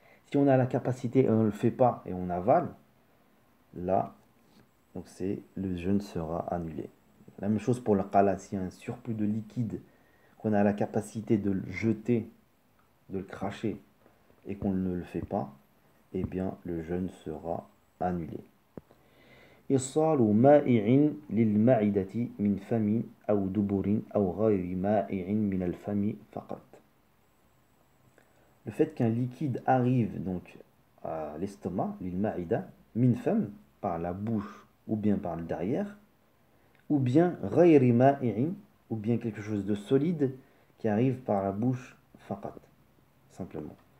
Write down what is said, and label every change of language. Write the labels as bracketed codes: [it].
[fr] Si on a la capacité et on ne le fait pas et on avale, là, donc le jeûne sera annulé. La même chose pour le qala, s'il y a un surplus de liquide, qu'on a la capacité de le jeter, de le cracher, et qu'on ne le fait pas, eh bien le jeûne sera annulé. [ar] إيصال مائع للمعدة من فم أو دبر أو غير مائع من الفم فقط. [fr] Le fait qu'un liquide arrive donc à l'estomac, l'ilmaïda, [ar] min fam, [fr] par la bouche ou bien par le derrière, ou bien [ar] ghayri ma'i'in, [fr] ou bien quelque chose de solide qui arrive par la bouche [ar] faqat, [fr] simplement.